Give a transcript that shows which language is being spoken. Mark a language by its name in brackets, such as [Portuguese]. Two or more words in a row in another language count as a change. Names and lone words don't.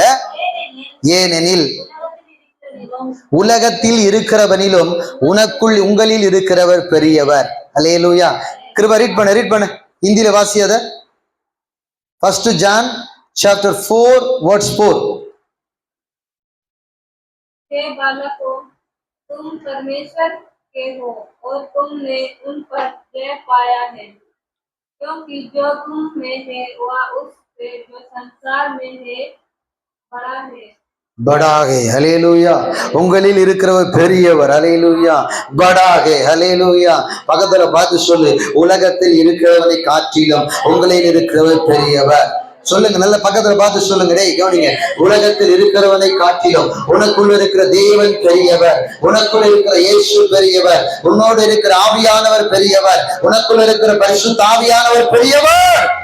[Tamil] ஏனெனில் உலகத்தில் இருக்கிறவனிலும் உங்களில் இருக்கிறவர் பெரியவர். அல்லேலூயா. கிருபா ரீட் பண்ணு இந்தியில வாசியாத. [English] 1 John chapter 4 verse 4. [Hindi] हे बालकों, तुम परमेश्वर के हो और तुमने उन पर जय पाया है, क्योंकि जो तुम में है वह उससे जो संसार में है बड़ा है. [Tamil] ஹல்லேலூயா. உங்களில் இருக்கிறவர் பெரியவர். ஹல்லேலூயா. படாகே. ஹல்லேலூயா. பக்கத்துல பார்த்து சொல்லு, உலகத்தில் இருக்கிறவனை காட்டிலும் உங்களில் இருக்கிறவர் பெரியவர். சொல்லுங்க, நல்ல பக்கத்துல பார்த்து சொல்லுங்க. டேய் கவனிங்க, உலகத்தில் இருக்கிறவனை காட்டிலும் உனக்குள்ள இருக்கிற தேவன் பெரியவர், உனக்குள்ள இருக்கிற இயேசு பெரியவர், உன்னோடு இருக்கிற ஆவியானவர் பெரியவர், உனக்குள்ள இருக்கிற பரிசுத்த ஆவியானவர் பெரியவர்.